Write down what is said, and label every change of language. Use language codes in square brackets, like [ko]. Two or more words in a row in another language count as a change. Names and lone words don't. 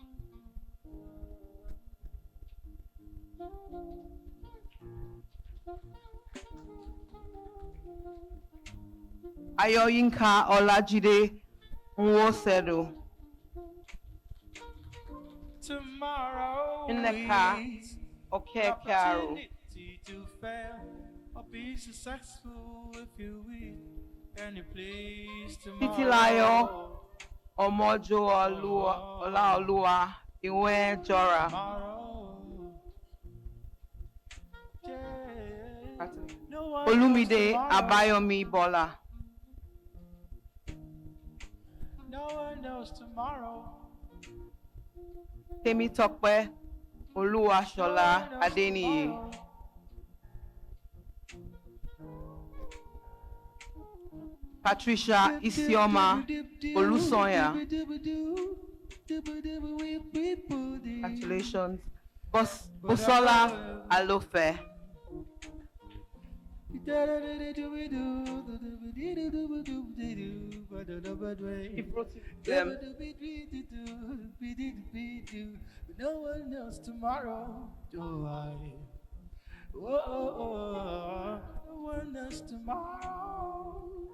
[en] Ayoyinka Olajide Nwosedo. Tomorrow Nneka Okekaro. opportunity to fail or be successful if you win any place Titilayo tomorrow. Omojo Olaoluwa Iwe Jora. Olumide Abayomi Bola. No one knows tomorrow. Temitope Oluwashola Adeniyi. Patricia Isioma Olusonya. Congratulations. Busola Alofe. No one knows tomorrow, do I? Whoa, no one knows tomorrow.